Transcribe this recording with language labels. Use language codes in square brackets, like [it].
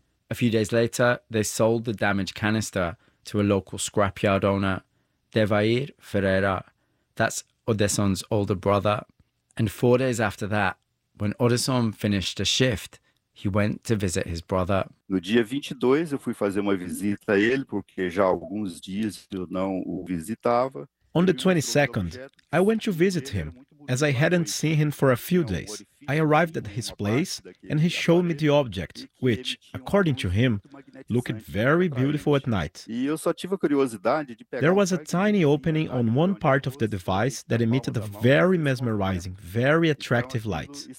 [en] A few days later, they sold the damaged canister to a local scrapyard owner, Devair Ferreira. That's Odesson's older brother. And 4 days after that, when Odesson finished a shift, he went to visit his brother. [pt] No dia 22, eu fui fazer uma visita a ele, porque já alguns dias eu não o visitava. [en] On the 22nd, I went to visit him, as I hadn't seen him for a few days. I arrived at his place and he showed me the object, which, according to him, looked very beautiful at night. There was a tiny opening on one part of the device that emitted a very mesmerizing, very attractive light.